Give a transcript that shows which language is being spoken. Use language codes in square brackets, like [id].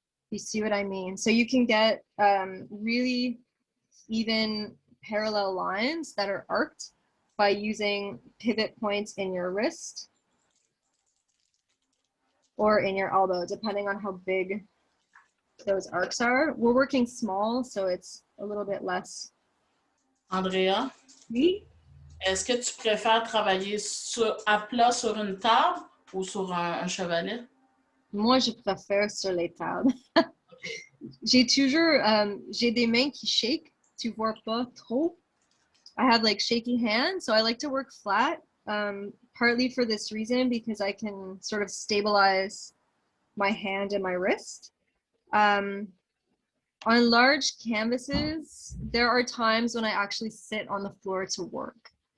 [en] You see what I mean? So you can get really even parallel lines that are arced by using pivot points in your wrist or in your elbow, depending on how big those arcs are. We're working small, so it's a little bit less. [fr] Andrea, Oui. est-ce que tu préfères travailler à plat sur une table ou sur un chevalet? Moi, je préfère sur les tables. J'ai toujours, j'ai des mains qui shake. Tu vois pas trop. [en] I have like shaky hands, so I like to work flat. Partly for this reason, because I can sort of stabilize my hand and my wrist. On large canvases, there are times when I actually sit on the floor to work.